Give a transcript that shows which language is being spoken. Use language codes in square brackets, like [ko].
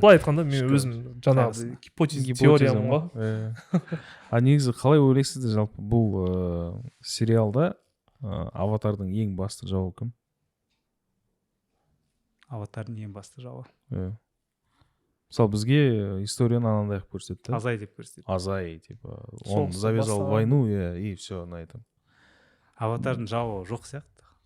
[kk] Былай айтқанда мен өзім жаңағы гипотеза теориям ғой. А негізі қалай ойлайсыздар жалпы бұл сериалда Аватардың ең басты жауы кім? Аватардың ең басты жауы. Мысалы бізге историяны анандай қылып көрсетті. Азай деп көрсетті. [ru] Азай, типа, он завязал войну, и все на этом. [kk] Аватардың жауы жоқ сияқты.